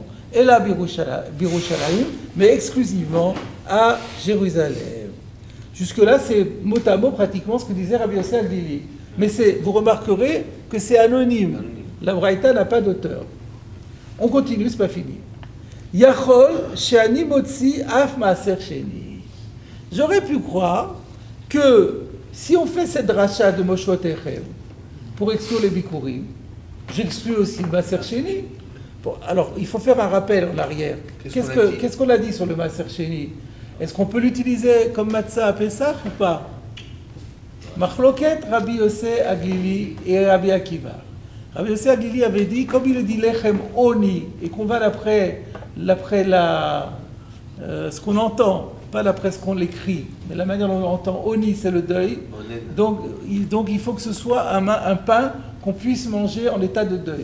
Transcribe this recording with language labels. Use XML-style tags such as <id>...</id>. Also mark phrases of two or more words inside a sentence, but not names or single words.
<fr>Et là, Birushalayim, mais exclusivement à Jérusalem. Jusque-là, c'est mot à mot pratiquement ce que disait Rabbi Yossi Aglili. Mais vous remarquerez que c'est anonyme. La Braïta n'a pas d'auteur. On continue, c'est pas fini.</fr> <he>יכול שאני מוציא אף מעשר שני.</he> <fr>J'aurais pu croire que si on fait cette dracha de Moshvotechem pour exclure les bikurim, j'exclus aussi le</fr> <he>מעשר שני.</he> <fr>Bon, alors, il faut faire un rappel en arrière. Qu'est-ce qu'on a dit sur le</fr> <he>מעשר שני?</he> <fr>Est-ce qu'on peut l'utiliser comme matzah à Pessah ou pas? Machloket Rabbi Yossi Aglili et Rabbi Akiva. Rabbi Yossi Aglili avait dit, comme il dit</fr> <he>לחם עוני,</he> <fr>et qu'on va d'après ce qu'on entend, pas d'après ce qu'on l'écrit, mais la manière dont on entend oni, c'est le deuil. Donc il faut que ce soit un pain qu'on puisse manger en état de deuil.</fr>